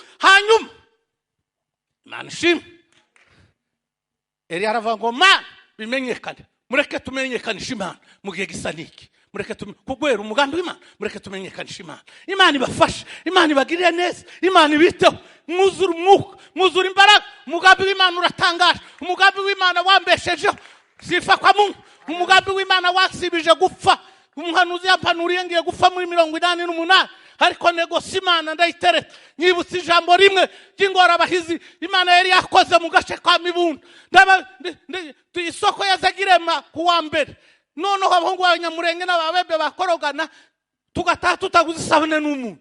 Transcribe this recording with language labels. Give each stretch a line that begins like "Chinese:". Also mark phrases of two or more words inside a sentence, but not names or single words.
Rundi: Hanyuma Imana ishimwe Eliya aravuga ngo Mana bimenyekane, mureke tumenyekanishe Imana mu gihe gisa niki, mureke kugwera umugambi w'Imana, mureke tumenyekanishe Imana. Imana ibafashe, Imana ibagirire neza, Imana ibiteho, mwuzura umwuka, mwuzura imbaraga. Umugambi w'Imana uratangaje, umugambi w'Imana wambeshejeho
Swahili: sifa kwa Mungu,
Rundi: umugambi w'Imana wasibije gupfa. Umuhanuzi yampanuriye ngiye gupfa muri 88 ariko negosi Imana ndayitereta. Nyibutse ijambo rimwe ry'ingora abahizi Imana yari yakoze mu gace kwa Mibunda. Isoko yazagirema kuwa mbere, noneho abahungu b'Abanyamurenge n'ababebe bakorogana tugataha tutaguze isabune n'umuntu.